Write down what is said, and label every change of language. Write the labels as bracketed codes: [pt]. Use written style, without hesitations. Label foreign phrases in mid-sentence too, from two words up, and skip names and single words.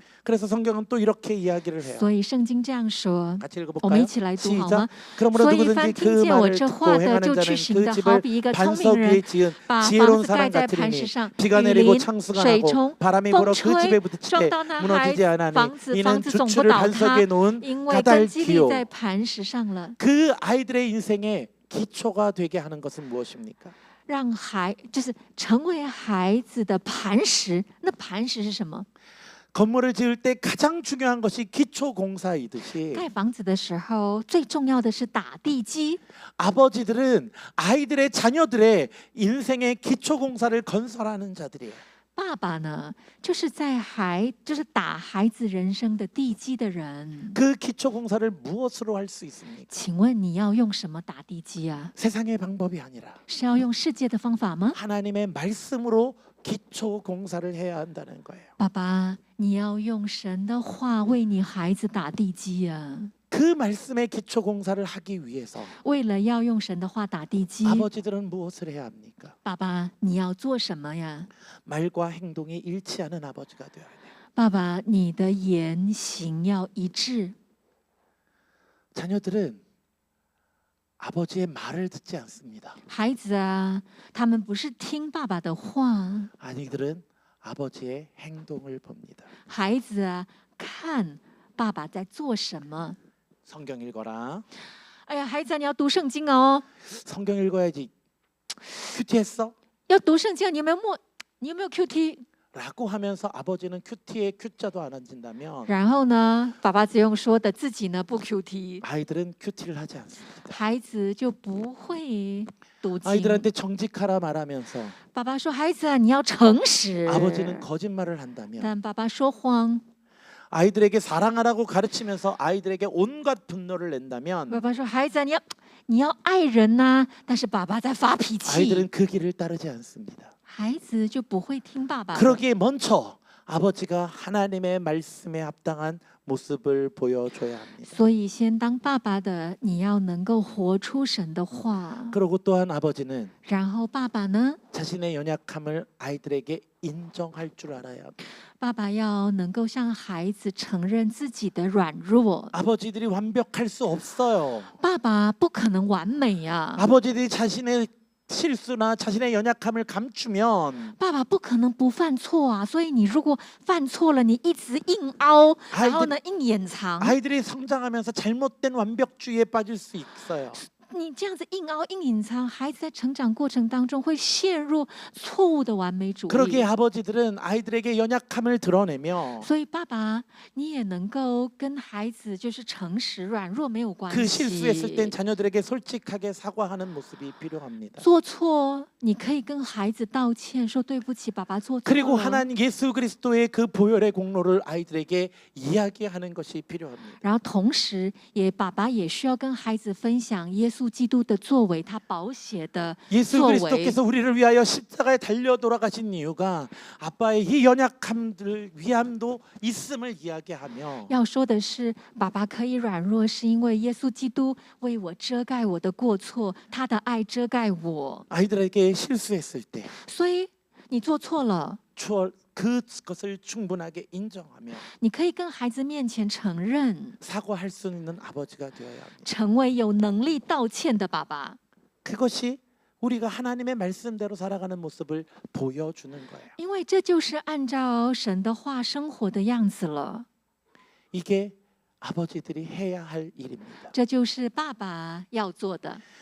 [ko] 그래서 성경은 또 이렇게 이야기를 해요. [zh] 所以圣经这样说， [ko] 같이 [zh] 我们一 [ko] 읽어볼까요? [zh] 起来读好 [ko] 시작. [zh] 吗？ [ko] 그러므로 [zh] 所以 [ko] 누구든지 [zh] 凡 [ko] 그 [zh] 听见我 [ko] 말을 [zh] 这 [ko] 듣고 [zh] 话的， [ko] 행하는 [zh] 就去 [ko] 자는 [zh] 行 [ko] 그 [zh] 的，好 [ko] 집을 [zh] 比一个聪 [ko] 반석 [zh] 明 [ko] 위에 [zh] 人， [ko] 지은 [zh] 把房 [ko] 지혜로운 [zh] 子盖 [ko] 사람 [zh] 在磐石 [ko] 같으리니 [zh] 上， [ko] 비가 [zh] 雨 [ko] 내리고 [zh] 淋、 [ko] 창수가 [zh] 水 [ko] 나고 [zh] 冲、 [ko] 바람이 [zh] 风 [ko] 불어 그 [zh] 吹 [ko] 집에 ， [zh] 撞 [ko] 부딪히되 [zh] 到那孩 [ko] 무너지지 [zh] 子， [ko] 않으니 [zh] 房子 [ko] 이는 [zh] 总不 [ko] 주추를 [zh] 倒塌， [ko] 반석에 놓은 [zh] 因为根基立 [ko] 가달기요. [zh] 在磐石上了。 [ko] 그 아이들의 인생의 기초가 되게 하는 것은 무엇입니까? [zh] 让就是成为孩子的磐石。那磐石是什么？ [ko] 건물을 지을 때 가장 중요한 것이 기초 공사이듯이 [zh] 盖房子的时候，最重要的是打地基。 [ko] 아버지들은 아이들의 자녀들의 인생의 기초 공사를 건설하는 자들이에요. [zh] 爸爸呢，就是就是打孩子人生的地基的人。 [ko] 그 기초 공사를 무엇으로 할 수 있습니까? [zh] 请问你要用什么打地基啊？ [ko] 세상의 방법이 아니라 [zh] 是要用世界的方法吗？ [ko] 하나님의 말씀으로 기초 공사를 해야 한다는 거예요. [zh] 爸爸，你要用神的话为你孩子打地基啊！ [ko] 그 말씀의 기초 공사를 하기 위해서 [zh] 为了要用神的话打地基， [ko] 아버지들은 무엇을 해야 합니까? [zh] 爸爸，你要做什么呀？ [ko] 말과 행동이 일치하는 아버지가 되어야 돼요. [zh] 爸爸，你的言行要一致。 [ko] 자녀들은 아버지의 말을 듣지 않습니다. [zh] 孩子啊，他们不是听爸爸的话， [ko] 아이들은 아버지의 행동을 봅니다. [zh] 孩子啊，看爸爸在做什么。 [ko] 성경 읽어라. [zh] 哎呀，孩子啊，你要读圣经哦， [ko] 성경 읽어야지. 큐티했어? [zh] 要读圣经啊。你有没有 QT？ [ko] 라고 하면서 아버지는 큐티에 큐자도 안 앉는다면 [zh] 然后呢，爸爸只用说的，自己呢不 QT， [ko] 아이들은 큐티를 하지 않습니다. [zh] 孩子就不会读经。 [ko] 아이들한테 정직하라 말하면서 [zh] 爸爸说：“孩子啊，你要诚实。” [ko] 아버지는 거짓말을 한다면 [zh] 但爸爸说谎。 [ko] 아이들에게 사랑하라고 가르치면서 아이들에게 온갖 분노를 낸다면 [zh] 爸爸说：“孩子啊，你要爱人呐、但是爸爸在发脾气， [ko] 아이들은 그 길을 따르지 않습니다. [zh] 孩子就不会听爸爸的。 [ko] 그러기에 먼저 아버지가 하나님의 말씀에 합당한 모습을 보여줘야 합니다. [zh] 所以，先当爸爸的，你要能够活出神的话。 [ko] 그리고 또한 아버지는 [zh] 然后，爸爸呢？ [ko] 자신의 연약함을 아이들에게 인정할 줄 알아야 합니다. [zh] 爸爸要能够向孩子承认自己的软弱。 [ko] 아버지들이 완벽할 수 없어요. [zh] 爸爸不可能完美呀、 [ko] 아버지들이 자신의 실수나 자신의 연약함을 감추면 [zh] 爸爸不可能不犯错啊。所以，你如果犯错了，你一直硬凹，然后呢，硬掩藏， [ko] 아이들이 성장하면서 잘못된 완벽주의에 빠질 수 있어요. [zh] 你这样子硬凹、硬隐藏，孩子在成长过程当中会陷入错误的完美主义。 [ko] 그러기에 아버지들은 아이들에게 연약함을 드러내며 [zh] 所以，爸爸，你也能够跟孩子就是诚实、软弱没有关 [ko] 그 실수했을 땐 [zh] 系。 [ko] 자녀들에게 솔직하게 사과하는 모습이 필요합니다. [zh] 做错，你可以跟孩子道歉，说对不起，爸爸做错 [ko] 그리고 [zh] 了。 [ko] 하나님 예수 그리스도의 그 보혈의 공로를 아이들에게 이야기하는 것이 필요합니다. [zh] 然后同时，爸爸也需要跟孩子分享耶稣基督的作为，他宝血的 [ko] 예수 [zh] 作为。 [ko] 그리스도께서 우리를 위하여 십자가에 달려 돌아가신 이유가 아빠의 이 연약함들 위함도 있음을 이야기하며 [zh] 要说的是，爸爸可以软弱，是因为耶稣基督为我遮盖我的过错，他的爱遮盖我。 [ko] 아이들에게 실수했을 때 [zh] 所以你做错了， [ko] 그것을 충분하게 인정하며 [zh] 你可以跟孩子面前承认， [ko] 사과할 수 있는 아버지가 되어야 합니다. [zh] 成为有能力道歉的爸爸。 [ko] 그것이 우리가 하나님의 말씀대로 살아가는 모습을 보여주는 거예요. [zh] 因为这就是按照神的话生活的样子了， [ko] 이게 아버지들이 해야 할 일입니다. [zh] 这就是爸爸要做的。